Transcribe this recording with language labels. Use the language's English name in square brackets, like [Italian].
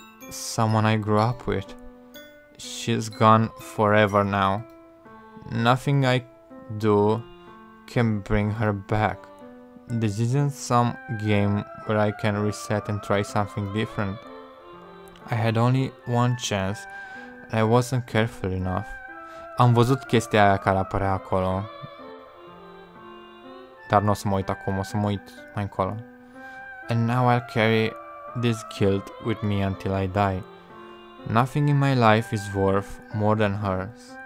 [English] Someone I grew up with. She's gone forever now. Nothing I do can bring her back. This isn't some game where I can reset and try something different. I had only one chance and I wasn't careful enough. [Romanian] Am văzut chestia aia care apărea acolo. Dar nu o să mă uit acum, o să mă uit mai încolo. [English] And now I'll carry this guilt with me until I die. Nothing in my life is worth more than hers.